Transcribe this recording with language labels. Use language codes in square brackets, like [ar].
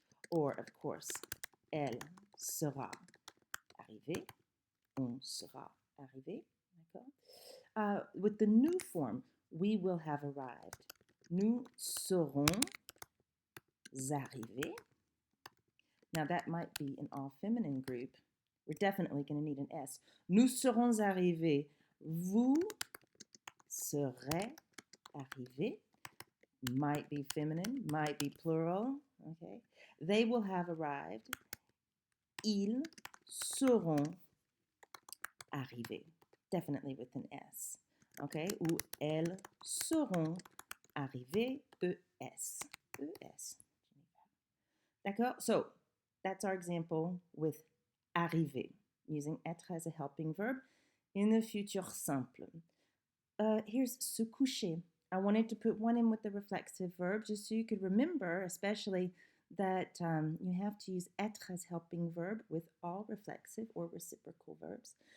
[en] Or, of course, [fr] elle sera arrivée. On sera arrivé. D'accord? [en] With the nous form, we will have arrived. [fr] Nous serons arrivés. [en] Now, that might be an all-feminine group. We're definitely going to need an S. [fr] Nous serons arrivés. Vous serez arrivés. [en] Might be feminine, might be plural. Okay. They will have arrived. [fr] Ils seront arrivés. [en] Definitely with an S. Okay. [fr] Ou elles seront arrivées. ES. ES. D'accord? [en] So that's our example with arriver, using être as a helping verb in the futur simple. Here's se coucher. I wanted to put one in with the reflexive verb just so you could remember, especially that you have to use être as helping verb with all reflexive or reciprocal verbs.